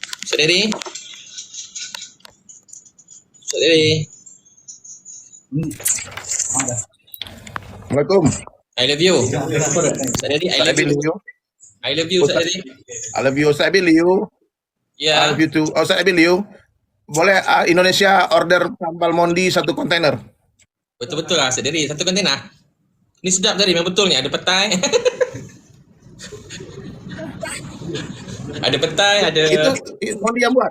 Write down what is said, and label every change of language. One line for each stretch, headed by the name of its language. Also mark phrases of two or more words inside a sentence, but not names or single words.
Malay: Saudari. Saudari. Assalamualaikum.
English: I love you. Saudari, I love you. I love you, Saudari. I love you, Ustaz Abiliu.
Malay: Ya.
English: I love you too. Oh, Ustaz Abiliu.
Malay: Boleh Indonesia order sambal mondi 1 kontainer? Betul-betul lah, Saudari. 1 kontainer. Ini sedap dari, memang betul ni. Ada petai. Ada petai, ada... Itu mondi yang buat?